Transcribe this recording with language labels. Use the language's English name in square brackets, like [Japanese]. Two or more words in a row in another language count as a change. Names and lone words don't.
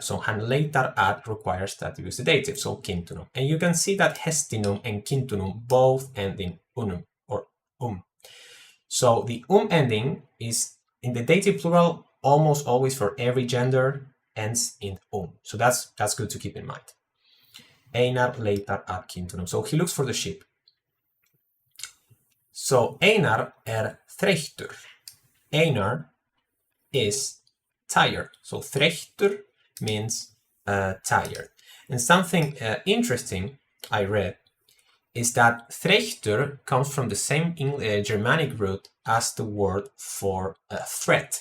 [English] So [Icelandic] han leitar at [English] requires that you use the dative, so kindunum. And you can see that hestinum and kindunum both end in unum or So the ending is in the dative plural almost always for every gender ends in So that's good to keep in mind. [Icelandic] Einar leitar at kindunum. [English] So he looks for the sheep. [Icelandic] So Einar þreyttur. [English] Einar is tired. So þreyttur means tired. And something interesting I read is that þreyttur comes from the same Germanic root as the word for threat.